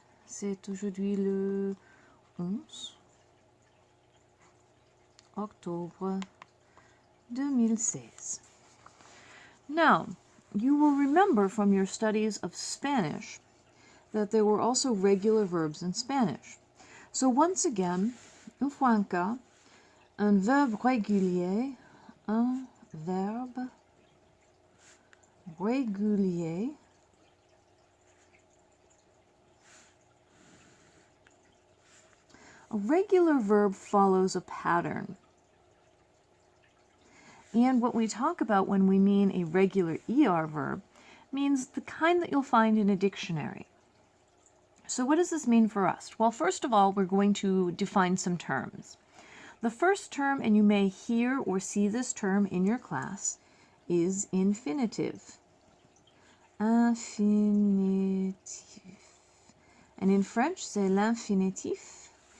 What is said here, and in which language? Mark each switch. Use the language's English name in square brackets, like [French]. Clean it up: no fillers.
[French] C'est aujourd'hui le 11 octobre 2016. [English] Now, you will remember from your studies of Spanish that there were also regular verbs in Spanish. So once again, [French] une fois encore, un verbe régulier, [English] un verbe régulier A regular verb follows a pattern. And what we talk about when we mean a regular ER verb means the kind that you'll find in a dictionary. So what does this mean for us? Well, first of all, we're going to define some terms. The first term, and you may hear or see this term in your class, is infinitive. [French] Infinitif. [English] And in French, [French] c'est l'infinitif.